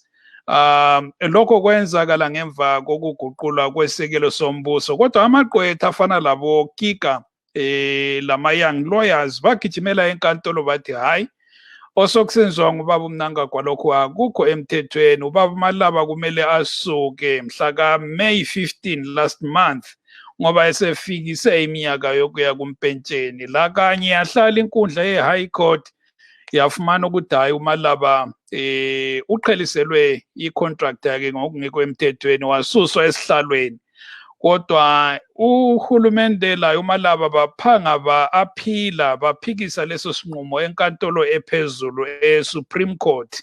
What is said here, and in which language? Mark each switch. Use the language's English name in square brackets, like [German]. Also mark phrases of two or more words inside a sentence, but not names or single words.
[North Ndebele] Lokho kwenzakala ngemva kokuguqulwa kwesekelo sombuso, kodwa amaqwetha afana labo Kika lama- [English] young lawyers [North Ndebele] bagijimela enkantolo bathi hayi, osokusenziwa ngubaba uMnangagwa lokho akukho emthethweni. Ubaba uMalaba kumele asuke mhla ka-May 15 [English] last month [North Ndebele] ngoba esefikise iminyaka yokuya kumpentsheni. La kanye yahlala inkundla ye-High Court yafumana ukuthi hayi uMalaba uqheliselwe i-contract yakhe ngokungekho emthethweni wasuswa esihlalweni. Kodwa uhulumende la uMalaba baphanga ba-aphila baphikisa leso sinqumo enkantolo ephezulu eSupreme Court.